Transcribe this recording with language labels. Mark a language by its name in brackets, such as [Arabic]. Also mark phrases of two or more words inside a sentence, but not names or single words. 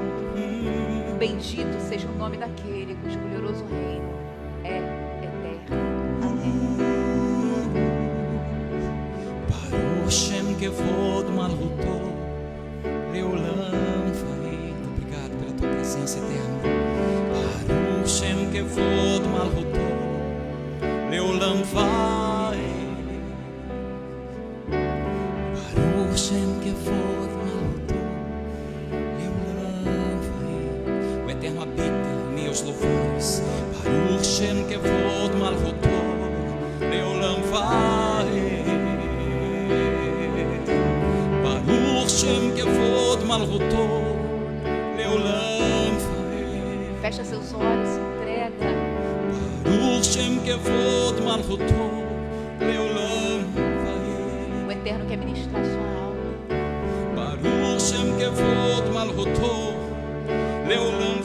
[Portuguese] Bendito seja o nome daquele cujo glorioso reino é eterno. Amém. [Hebrew] ברוך שם כבוד מלכותו, לעולם ועד. [Portuguese] Obrigado pela tua presença eterna. [Hebrew] ברוך שם כבוד מלכותו, לעולם ועד. ברוך שם כבוד מלכותו, לעולם ועד. [Portuguese] O eterno habita em meus louvores. [Hebrew] ברוך שם כבוד מלכותו, לעולם ועד. ברוך שם כבוד מלכותו, לעולם ועד. [Portuguese] Fecha seus olhos, se entrega. [Hebrew] ברוך שם כבוד מלכותו, לעולם ועד. [Portuguese] O eterno quer ministrar sua alma. [Hebrew] ברוך שם כבוד מלכותו, לעולם